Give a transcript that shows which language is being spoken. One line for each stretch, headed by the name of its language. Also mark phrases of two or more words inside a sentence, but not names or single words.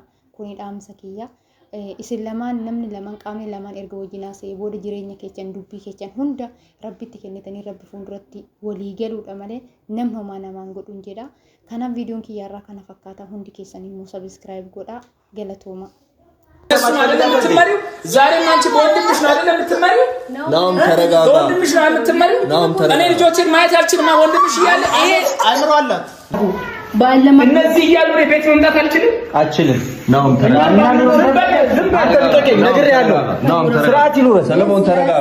Oromo: Kuni dhaamsa kiyya. Isin lamaan namni lamaan qaamni lamaan erga wajjinaa ta'ee booda jireenya keessan dubbii keessan hunda rabbitti kennitanii rabbi fuulduratti walii galuudha malee namni homaa namaan godhuun jedha. Kanaaf viidiyoon kiyyaarraa kana fakkaata hundi keessan immoo subscribe godhaa galatooma.
Amharic: ዛሬም አንቺ በወንድምሽ ነው አይደል የምትመሪው? ናም ተረጋጋ። በወንድምሽ ነው የምትመሪው? ናም ተረጋጋ። እኔ ልጆችን ማየት አልችልም። ወንድምሽ እያለ ይሄ አይምሮ አላት። ባለማ እነዚህ እያሉ ቤት መምጣት አልችልም። ናም ተረጋጋ። አንተ ተጠቀም ነገር ያለው ናም ተረጋጋ። ስርዓት ይኑር። ሰለሞን ተረጋጋ።